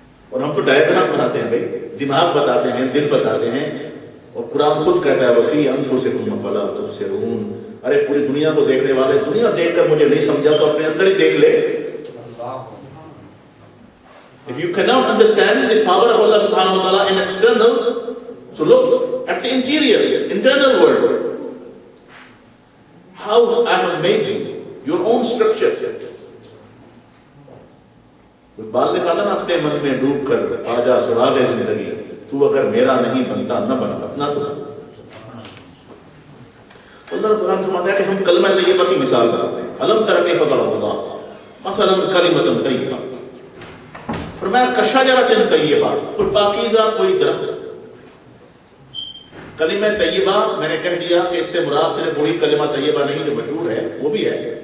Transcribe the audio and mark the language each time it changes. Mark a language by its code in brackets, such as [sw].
[ur] اور ہم تو ڈائیگرام بناتے ہیں بھائی، دماغ بتاتے ہیں، دل بتاتے ہیں، اور قرآن خود کہتا ہے [ar] وفی انفسکم افلا تبصرون، [ur] ارے پوری دنیا کو دیکھنے والے، دنیا دیکھ کر مجھے نہیں سمجھا تو اپنے اندر ہی دیکھ لے۔ [en] If you cannot understand the power of Allah subhanahu wa ta'ala in external, so look at the interior, internal world. How I have made you, your own structure. [ur] بال نے کہا تھا نا اپنے من میں ڈوب کر آجا سراغ زندگی، تو اگر میرا نہیں بنتا نہ بن، اپنا تو اللہ رب العالمین فرماتا ہے کہ ہم کلمہ طیبہ کی مثال بناتے ہیں۔ [ar] الم تر کیف ضرب اللہ مثلا کلمۃ طیبہ، [ur] فرمایا [ar] کشجرۃ طیبہ، [ur] کوئی پاکیزہ کوئی درخت۔ کلمہ طیبہ میں نے کہہ دیا کہ اس سے مراد صرف وہی کلمہ طیبہ نہیں جو مشہور ہے، وہ بھی ہے